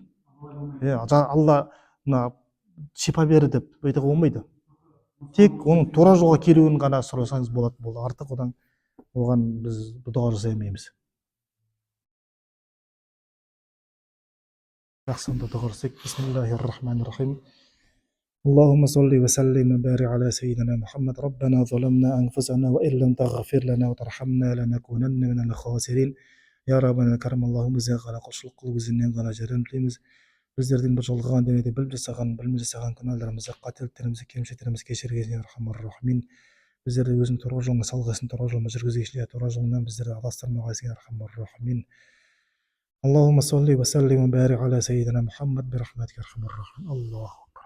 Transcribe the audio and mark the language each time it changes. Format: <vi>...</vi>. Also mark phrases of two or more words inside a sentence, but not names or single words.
<kk>Алла шипа бері деп айтуға болмайды. Тек оның тура жолға келуін ғана сұрасаңыз болады. Артық оған біз дұға жасай алмаймыз. Жақсы, дұға жасайық.</kk> <ar>بسم الله الرحمن الرحيم. اللهم صل وسلم وبارك على سيدنا محمد. ربنا ظلمنا أنفسنا وإن لم تغفر لنا وترحمنا لنكونن من الخاسرين. يا ربنا الكريم اللهم زغ على</ar> <kk>құлшылық қылып өзіңнен ғана жәрдем тілейміз. Біздердің бір жолған дүниеде біліп жасаған, білмей жасаған күнәларымызды, қателіктерімізді, кемшіліктерімізді кешіргесін,</kk> <ar>يا أرحم الراحمين.</ar> <kk>Біздерді өзің тура жолыңа салғасын, тура жолына жүргізгесін, тура жолынан біздерді адастырмағайсың,</kk> <ar>يا أرحم الراحمين. اللهم صل وسلم وبارك على سيدنا محمد برحمتك يا ارحم الراحمين. الله</ar>